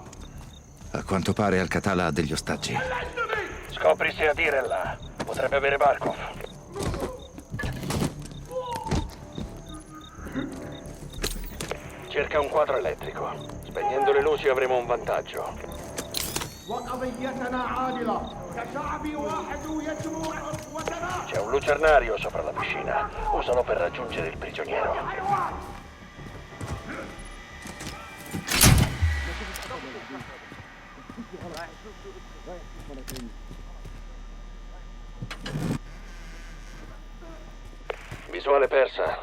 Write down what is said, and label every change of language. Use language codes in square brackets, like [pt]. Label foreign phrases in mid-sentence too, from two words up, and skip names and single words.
[it] A quanto pare Al-Qatala ha degli ostaggi. Scopri se Adir è là. Potrebbe avere Barkov. Cerca un quadro elettrico. Spegnendo le luci avremo un vantaggio. [ar] وقضيتنا عادلة كشعب واحد يجمع قوتنا [it] C'è un lucernario sopra la piscina. Usalo per raggiungere il prigioniero. Visuale persa.